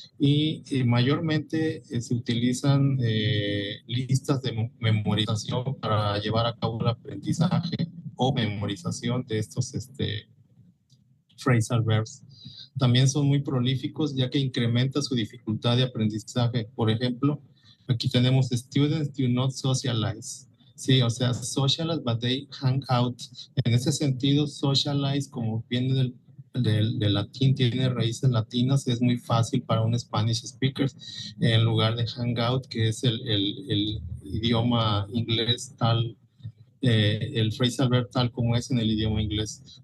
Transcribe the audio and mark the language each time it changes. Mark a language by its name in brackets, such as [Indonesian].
[Spanish] Y mayormente se utilizan listas de memorización para llevar a cabo el aprendizaje o memorización de estos phrasal verbs. También son muy prolíficos ya que incrementa su dificultad de aprendizaje. Por ejemplo, aquí tenemos [English] students do not socialize. [Spanish] Sí, o sea, [English] socialize, but they hang out. [Spanish] En ese sentido, socialize, como viene del latín, tiene raíces latinas, es muy fácil para un [English] Spanish speaker, [Spanish] en lugar de hangout, que es el idioma inglés tal, el phrasal verb tal como es en el idioma inglés.